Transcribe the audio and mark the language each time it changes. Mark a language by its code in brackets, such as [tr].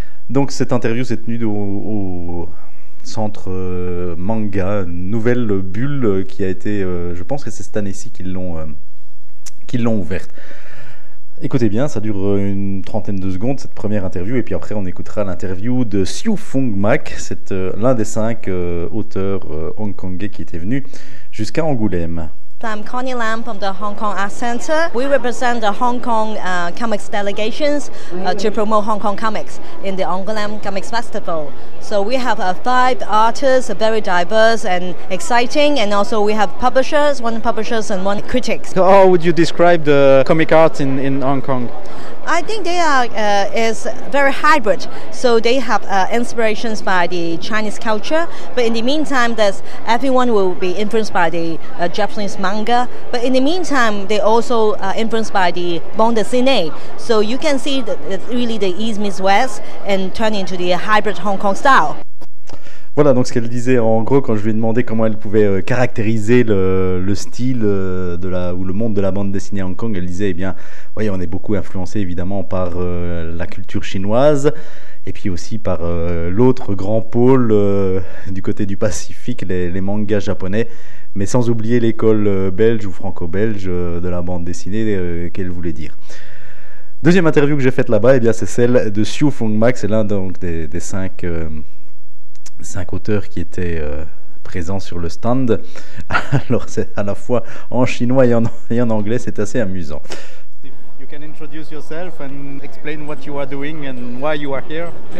[fr] Donc cette interview s'est tenue au centre manga, nouvelle bulle qui a été, je pense que c'est cette année-ci qu'ils l'ont ouverte. Écoutez bien, ça dure une trentaine de secondes, cette première interview, et puis après on écoutera l'interview de Siu Fung Mak, l'un des 5 auteurs hongkongais qui était venu jusqu'à Angoulême. [en] I'm Connie Lam from the Hong Kong Art Center. We represent the Hong Kong comics delegations to promote Hong Kong comics in the Angoulême Comics Festival. So we have 5 artists, very diverse and exciting, and also we have publishers, 1 publisher and 1 critic. So how would you describe the comic art in Hong Kong? I think they are is very hybrid. So they have inspirations by the Chinese culture, but in the meantime, there's everyone will be influenced by the Japanese manga. But in the meantime, they also are influenced by the bande dessinée. So you can see that it's really the East meets West and turn into the hybrid Hong Kong style. [fr] Voilà donc ce qu'elle disait en gros quand je lui ai demandé comment elle pouvait caractériser le style de la, ou le monde de la bande dessinée à Hong Kong. Elle disait, eh bien, voyez, on est beaucoup influencé évidemment par la culture chinoise et puis aussi par l'autre grand pôle du côté du Pacifique, les mangas japonais, mais sans oublier l'école belge ou franco-belge de la bande dessinée qu'elle voulait dire. Deuxième interview que j'ai faite là-bas, eh bien, c'est celle de Xiu Feng Mac, c'est l'un donc, des cinq... cinq auteurs qui étaient présents sur le stand. Alors c'est à la fois en chinois et en anglais, c'est assez amusant. [en] You can introduce yourself and explain what you are doing and why you are here.